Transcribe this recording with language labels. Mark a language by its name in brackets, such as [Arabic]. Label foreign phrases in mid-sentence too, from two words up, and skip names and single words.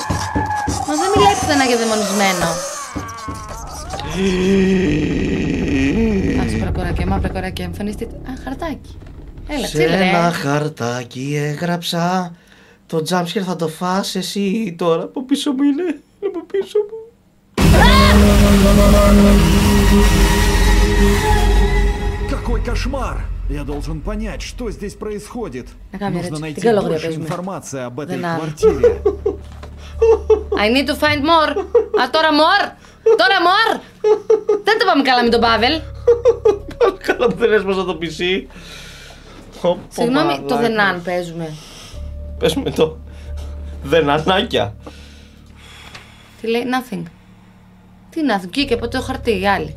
[Greek] Μα δεν μιλάει πουθενά για δαιμονισμένο. Άσπρα κοράκια, μαύρα κοράκια, εμφανιστείτε. Α, χαρτάκι. Έλα, Σε τσίλε, ένα χαρτάκι έγραψα. Το jumpscare θα το φας εσύ τώρα. Από πίσω μου είναι. Από πίσω μου. [Russian] Какой кошмар! Я должен понять, что здесь происходит. Нужно найти больше информации об этой квартире. [English] I need to find more. [Greek] Α, τώρα more. Τώρα more. Δεν το πάμε καλά με τον Πάβελ. Καλά που δεν έσπασα το PC. Συγγνώμη, το δενάν παίζουμε. Παίζουμε το δενανάκια. Τι λέει, nothing. Τι nothing, βγήκε από το χαρτί οι άλλοι.